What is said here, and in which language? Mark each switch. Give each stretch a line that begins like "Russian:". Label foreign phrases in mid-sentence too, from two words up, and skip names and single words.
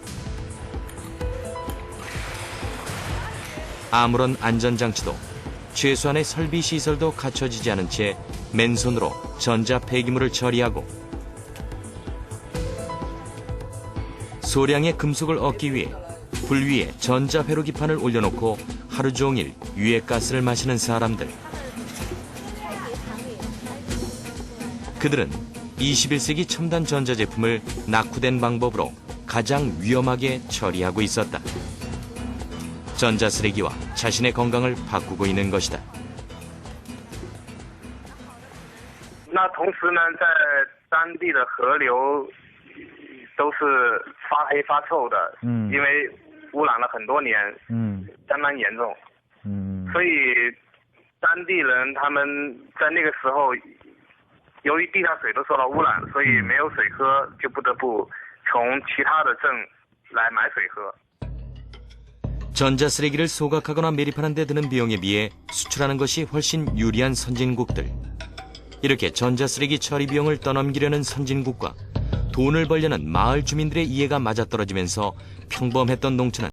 Korean: 아무런 안전장치도 최소한의 설비시설도 갖춰지지 않은 채 맨손으로 전자 폐기물을 처리하고 소량의 금속을 얻기 위해 불 위에 전자 회로기판을 올려놓고 하루 종일 유해가스를 마시는 사람들. 그들은 21세기 첨단 전자제품을 낙후된 방법으로 가장 위험하게 처리하고 있었다. 전자쓰레기와 자신의 건강을 바꾸고 있는 것이다.
Chinese: 那同时呢，在当地的河流都是发黑发臭的，因为污染了很多年，相当严重，所以当地人他们在那个时候，由于地下水都受到污染，所以没有水喝，就不得不从其他的镇来买水喝。
Korean: 전자쓰레기를 소각하거나 매립하는 데 드는 비용에 비해 수출하는 것이 훨씬 유리한 선진국들. 이렇게 전자쓰레기 처리 비용을 떠넘기려는 선진국과 돈을 벌려는 마을 주민들의 이해가 맞아떨어지면서 평범했던 농촌은